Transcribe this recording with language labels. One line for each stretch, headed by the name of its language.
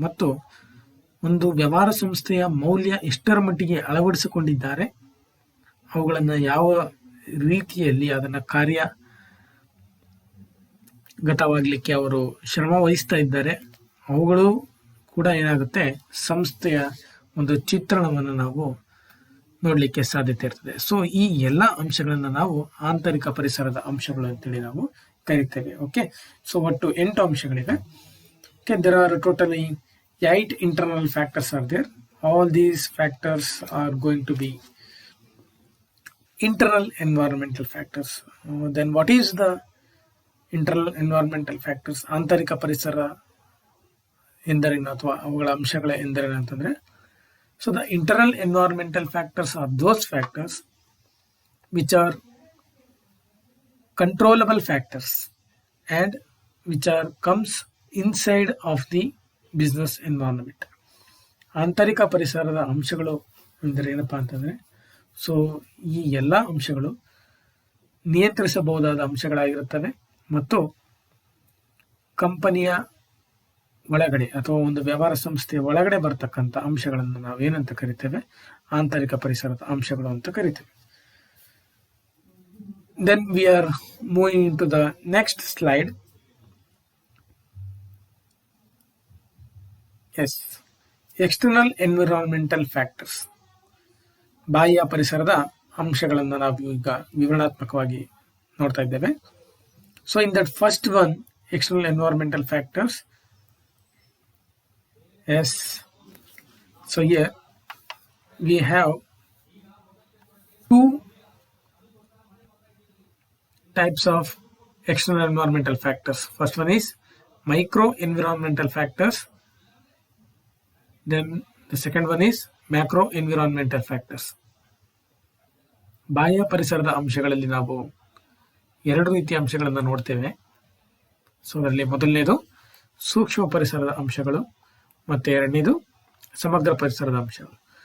Kannada: ಮತ್ತು ಒಂದು ವ್ಯವಹಾರ ಸಂಸ್ಥೆಯ ಮೌಲ್ಯ ಎಷ್ಟರ ಮಟ್ಟಿಗೆ ಅಳವಡಿಸಿಕೊಂಡಿದ್ದಾರೆ, ಅವುಗಳನ್ನು ಯಾವ ರೀತಿಯಲ್ಲಿ ಅದನ್ನು ಕಾರ್ಯಗತವಾಗಲಿಕ್ಕೆ ಅವರು ಶ್ರಮ ವಹಿಸ್ತಾ ಇದ್ದಾರೆ, ಅವುಗಳು ಕೂಡ ಏನಾಗುತ್ತೆ ಸಂಸ್ಥೆಯ ಒಂದು ಚಿತ್ರಣವನ್ನು ನಾವು ನೋಡಲಿಕ್ಕೆ ಸಾಧ್ಯತೆ ಇರ್ತದೆ. ಸೊ ಈ ಎಲ್ಲ ಅಂಶಗಳನ್ನು ನಾವು ಆಂತರಿಕ ಪರಿಸರದ ಅಂಶಗಳು ಅಂತೇಳಿ ನಾವು ಕರಿತೇವೆ. ಓಕೆ, ಸೊ ಒಟ್ಟು 8 ಅಂಶಗಳಿವೆ.
English: Okay, there are totally 8 internal factors are there. All these factors are going to be internal environmental factors. Then what is the internal environmental factors?
Kannada: ಆಂತರಿಕ ಪರಿಸರ ಎಂದರೇನು ಅಥವಾ ಅವುಗಳ ಅಂಶಗಳ ಎಂದರೇನು ಅಂತಂದ್ರೆ,
English: so the internal environmental factors are those factors which are controllable factors and which are comes inside of the business environment.
Kannada: ಆಂತರಿಕ ಪರಿಸರದ ಅಂಶಗಳು ಅಂದರೆ ಏನಪ್ಪಾ ಅಂತಂದರೆ, ಸೊ ಈ ಎಲ್ಲ ಅಂಶಗಳು ನಿಯಂತ್ರಿಸಬಹುದಾದ ಅಂಶಗಳಾಗಿರುತ್ತವೆ ಮತ್ತು ಕಂಪನಿಯ ಒಳಗಡೆ ಅಥವಾ ಒಂದು ವ್ಯವಹಾರ ಸಂಸ್ಥೆಯ ಒಳಗಡೆ ಬರ್ತಕ್ಕಂಥ ಅಂಶಗಳನ್ನು ನಾವೇನಂತ ಕರಿತೇವೆ, ಆಂತರಿಕ ಪರಿಸರದ ಅಂಶಗಳು ಅಂತ ಕರಿತೇವೆ.
English: Then we are moving into the next slide. Yes, external environmental factors.
Kannada: ಬಾಹ್ಯ ಪರಿಸರದ ಅಂಶಗಳನ್ನು ನಾವು ಈಗ ವಿವರಣಾತ್ಮಕವಾಗಿ ನೋಡ್ತಾ ಇದ್ದೇವೆ.
English: So in that first one, external environmental factors. Yes, so here we have two types of external environmental factors. First one is micro environmental factors. Then the second one is macro environmental factors.
Kannada: ಬಾಹ್ಯ ಪರಿಸರದ ಅಂಶಗಳಲ್ಲಿ ನಾವು ಎರಡು ರೀತಿಯ ಅಂಶಗಳನ್ನು ನೋಡ್ತೇವೆ. So ಅದರಲ್ಲಿ ಮೊದಲನೇದು ಸೂಕ್ಷ್ಮ ಪರಿಸರದ ಅಂಶಗಳು ಮತ್ತು ಎರಡನೇದು ಸಮಗ್ರ ಪರಿಸರದ ಅಂಶಗಳು.